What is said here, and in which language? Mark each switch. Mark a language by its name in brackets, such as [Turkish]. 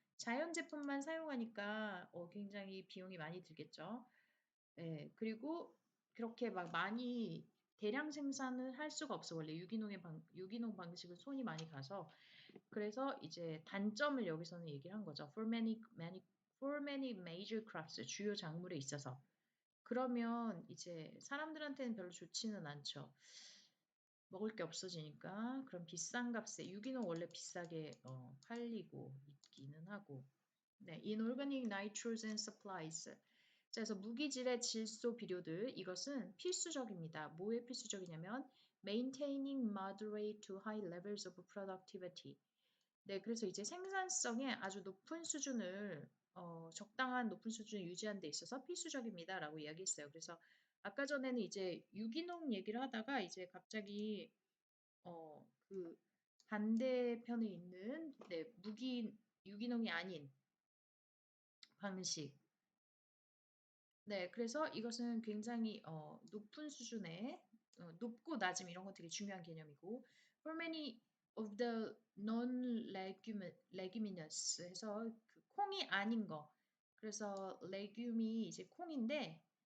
[Korean] 자연 제품만 사용하니까 굉장히 비용이 많이 들겠죠. 네, 그리고 그렇게 막 많이 대량 생산을 할 수가 없어. 원래 유기농 방식은 손이 많이 가서. 그래서 이제 단점을 여기서는 얘기를 한 거죠. [English] For many major crops, 주요 작물에 있어서. [Korean] 그러면 이제 사람들한테는 별로 좋지는 않죠. 먹을 게 없어지니까. 그럼 비싼 값에, 유기농 원래 비싸게 팔리고 있기는 하고. [English] 네, inorganic nitrogen supplies. [Korean] 자, 그래서 무기질의 질소 비료들 이것은 필수적입니다. [English] 뭐에 필수적이냐면 maintaining moderate to high levels of productivity. [Korean] 네, 그래서 이제 생산성의 아주 높은 수준을 적당한 높은 수준을 유지하는 데 있어서 필수적입니다라고 이야기했어요. 그래서 아까 전에는 이제 유기농 얘기를 하다가 이제 갑자기 그 반대편에 있는 네, 유기농이 아닌 방식 네, 그래서 이것은 굉장히 높은 수준의 높고 낮음 이런 거 되게 중요한 개념이고 [English] for many of the non-leguminous [Korean] 해서 그 콩이 아닌 거 그래서 레듐이 이제 콩인데